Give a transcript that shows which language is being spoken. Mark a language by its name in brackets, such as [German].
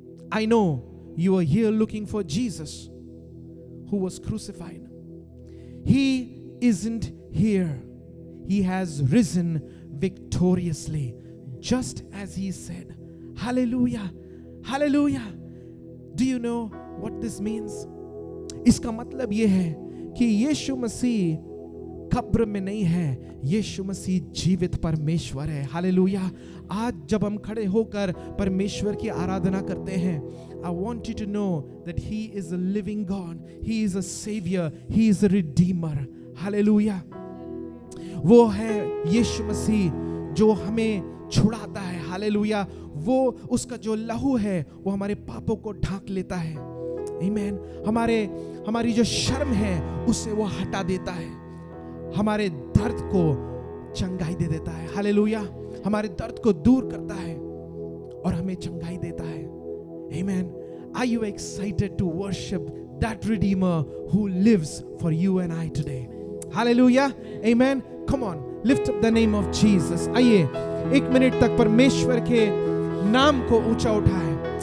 [English] I know you are here looking for Jesus who was crucified. He isn't here. He has risen victoriously, just as he said." Hallelujah. Hallelujah. Do you know what this means? [Hindi] इसका मतलब यह है कि यीशु मसीह कब्र में नहीं है, यीशु मसीह जीवित परमेश्वर है। हालेलुया। आज जब हम खड़े होकर परमेश्वर की आराधना करते हैं, [English] I want you to know that He is a living God. He is a Savior. He is a Redeemer. Hallelujah. [Hindi] वो है यीशु मसीह जो हमें छुड़ाता है। हालेलुया। वो उसका जो लहू है वो हमारे पापों को ढांक लेता है। आमीन। हमारी जो शर्म है उसे वो हटा देता है, हमारे दर्द को चंगाई दे देता है। हालेलुया। हमारे दर्द को दूर करता है और हमें चंगाई देता है। आमीन। [English] Are you excited to worship that Redeemer who lives for you and I today? Hallelujah. Amen. Come on, lift up the name of Jesus. [Hindi] आइए एक मिनट तक परमेश्वर के नाम को ऊंचा उठाएं।